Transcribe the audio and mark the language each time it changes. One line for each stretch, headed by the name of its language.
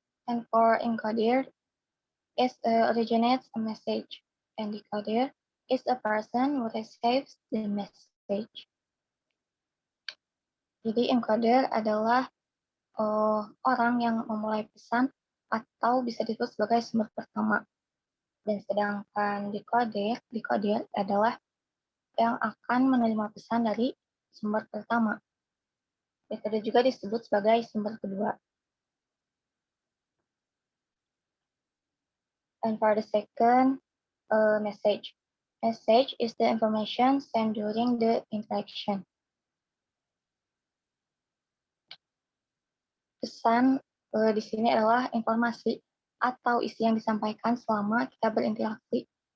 English: And for encoder, it originates a message, and decoder is a person who receives the message.
Indonesian: Jadi encoder adalah orang yang memulai pesan atau bisa disebut sebagai sumber pertama. Dan sedangkan decoder adalah yang akan menerima pesan dari sumber pertama. Decoder juga disebut sebagai sumber kedua.
English: And for the second, message. Message is the information sent during the interaction.
Indonesian: Pesan di sini adalah informasi atau isi yang disampaikan selama kita berinteraksi.